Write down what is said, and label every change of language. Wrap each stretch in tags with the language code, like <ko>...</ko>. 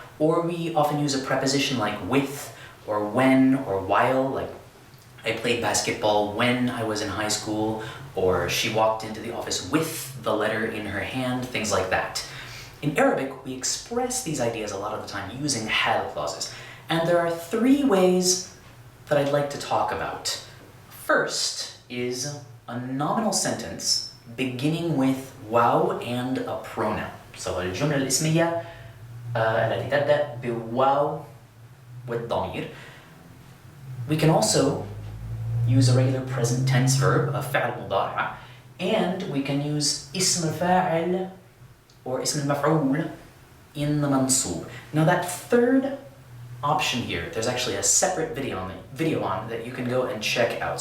<en>Or we often use a preposition like with, or when, or while, like I played basketball when I was in high school, or she walked into the office with the letter in her hand, things like that. In Arabic, we express these ideas a lot of the time using hal clauses. And there are three ways that I'd like to talk about. First is a nominal sentence beginning with واو and a pronoun.</en> <ar>So الجملة الاسمية التي تبدأ بواو والضمير.</ar> <en>We can also use a regular present tense verb, a</en> <ar>فعل مضارع,</ar> <en>and we can use</en> <ar>اسم الفاعل</ar> <en>or</en> <ar>اسم المفعول</ar> <en>in the منصوب. Now that third option here, there's actually a separate video on that you can go and check out.</en>